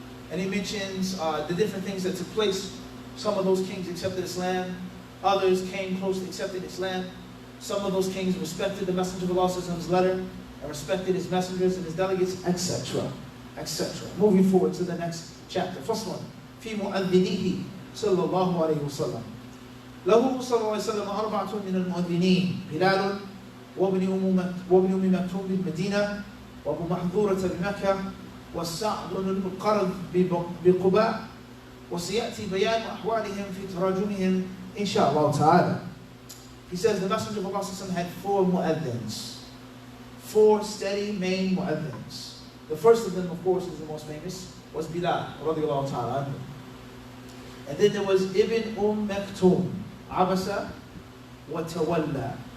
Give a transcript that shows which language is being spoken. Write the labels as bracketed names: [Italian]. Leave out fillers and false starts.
[English] And he mentions the different things that took place. Some of those kings accepted Islam, others came close to accepting Islam. Some of those kings respected the Messenger of Allah's letter and respected his messengers and his delegates, etc. etc. Moving forward to the next chapter. First one, [Arabic] في مؤذنيه صلى الله عليه وسلم. له صلى الله عليه وسلم أربعة من المؤذنين، بلال وابن أم مكتوم بالمدينة، وأبو محذورة بمكة، والسعد بن القرض بقباء، وسيأتي بيان أحوالهم في تراجمهم إن شاء الله تعالى. [English] He says the Messenger of Allah had 4 mu'adhins, 4 steady main mu'adhins. The first of them, of course, is the most famous, was Bilal, radiallahu ta'ala. And then there was Ibn Maktoum, [Arabic] Abasa wa Tawalla.